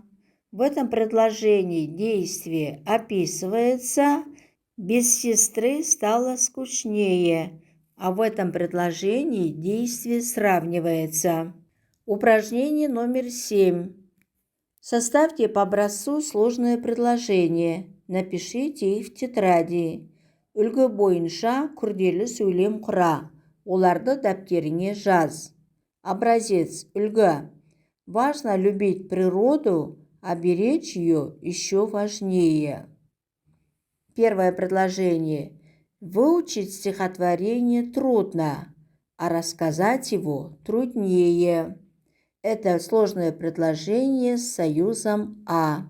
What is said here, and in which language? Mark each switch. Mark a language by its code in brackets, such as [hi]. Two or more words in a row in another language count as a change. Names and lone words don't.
[ru] В этом предложении действие описывается, без сестры стало скучнее, а в этом предложении действие сравнивается. Упражнение номер 7. Составьте по образцу сложное предложение. Напишите их в тетради. [kk] Үлгі бойынша күрделі сөйлем құра. Оларды дәптеріңе жаз. Образец. Үлгі. [ru] Важно любить природу, а беречь ее еще важнее. Первое предложение. Выучить стихотворение трудно, а рассказать его труднее. Это сложное предложение с союзом «а».